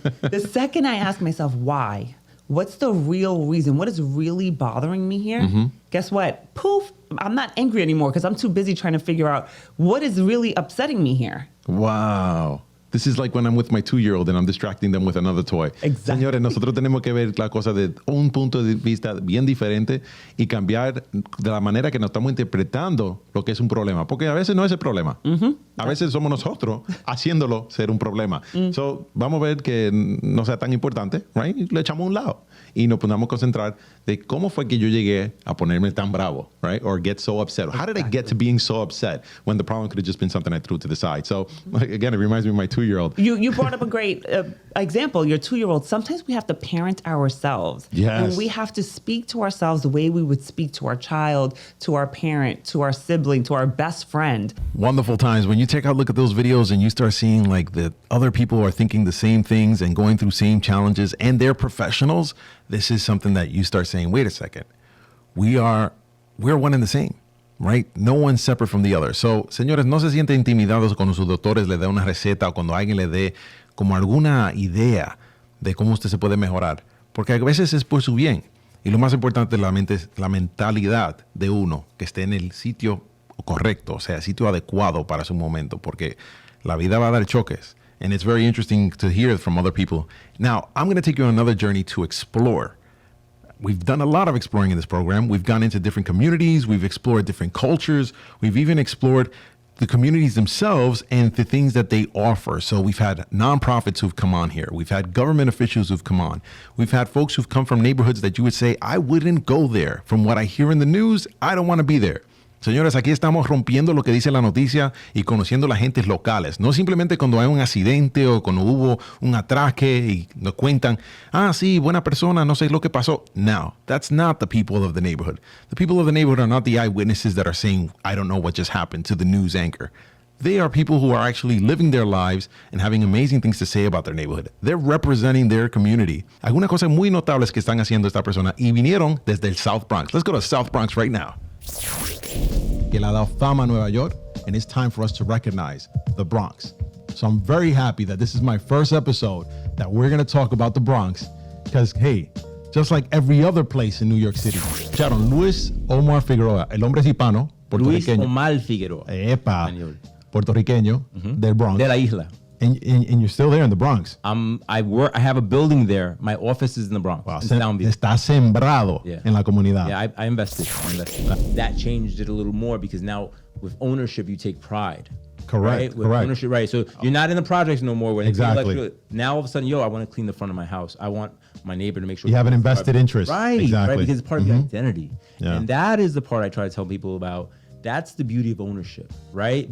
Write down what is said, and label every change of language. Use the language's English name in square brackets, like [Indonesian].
[English] The second I ask myself, why? What's the real reason? What is really bothering me here? Guess what? Poof, I'm not angry anymore because I'm too busy trying to figure out what is really upsetting me here. Wow. This is like when I'm with my 2-year-old and I'm distracting them with another toy. Exactly. [Spanish] Señores, nosotros tenemos que ver la cosa de un punto de vista bien diferente y cambiar de la manera que nos estamos interpretando lo que es un problema. Porque a veces no es el problema. A veces somos nosotros haciéndolo ser un problema. So, vamos a ver que no sea tan importante, right? Y lo echamos a un lado. Y nos podamos concentrar de cómo fue que yo llegué a ponerme tan bravo, right? [English] Or get so upset. How did I get to being so upset when the problem could have just been something I threw to the side? So, again, it reminds me of my 2-year-old. You brought up a great example, your 2-year-old. Sometimes we have to parent ourselves. Yes. And we have to speak to ourselves the way we would speak to our child, to our parent, to our sibling, to our best friend. Wonderful times when you take a look at those videos and you start seeing like that other people are thinking the same things and going through same challenges and they're professionals. This is something that you start saying, wait a second, we're one and the same, right? No one's separate from the other. [Spanish] So, señores, no se sienten intimidados cuando sus doctores le den una receta o cuando alguien le dé como alguna idea de cómo usted se puede mejorar. Porque a veces es por su bien. Y lo más importante es la mentalidad de uno que esté en el sitio correcto, o sea, el sitio adecuado para su momento, porque la vida va a dar choques. [English] And it's very interesting to hear from other people. Now, I'm going to take you on another journey to explore. We've done a lot of exploring in this program. We've gone into different communities. We've explored different cultures. We've even explored the communities themselves and the things that they offer. So we've had nonprofits who've come on here. We've had government officials who've come on. We've had folks who've come from neighborhoods that you would say, I wouldn't go there. From what I hear in the news, I don't want to be there. [Spanish] Señores, aquí estamos rompiendo lo que dice la noticia y conociendo las gentes locales. No simplemente cuando hay un accidente o cuando hubo un atraque y nos cuentan, sí, buena persona, no sé lo que pasó. [English] No, that's not the people of the neighborhood. The people of the neighborhood are not the eyewitnesses that are saying, I don't know what just happened to the news anchor. They are people who are actually living their lives and having amazing things to say about their neighborhood. They're representing their community. [Spanish] Algunas cosas muy notables que están haciendo esta persona y vinieron desde el South Bronx. [English] Let's go to South Bronx right now. Que le ha dado fama a Nueva York, and it's time for us to recognize the Bronx. So I'm very happy that this is my first episode that we're going to talk about the Bronx because, hey, just like every other place in New York City, Sharon, Luis Omar Figueroa, el hombre es hispano, Luis [Spanish] puertorriqueño. Omar Figueroa. Epa, puertorriqueño, del Bronx. De la isla. [English] And you're still there in the Bronx. I have a building there. My office is in the Bronx. Wow, in Sound Beach. [Spanish] Está sembrado en la comunidad. [English] Yeah, I invested. That changed it a little more because now with ownership, you take pride. Correct. Right? With correct. ownership, right? So you're not in the projects no more. When Exactly. Now all of a sudden, I want to clean the front of my house. I want my neighbor to make sure You have an invested interest. Right. Exactly. Right. Because it's part of your identity. Yeah. And that is the part I try to tell people about. That's the beauty of ownership, right?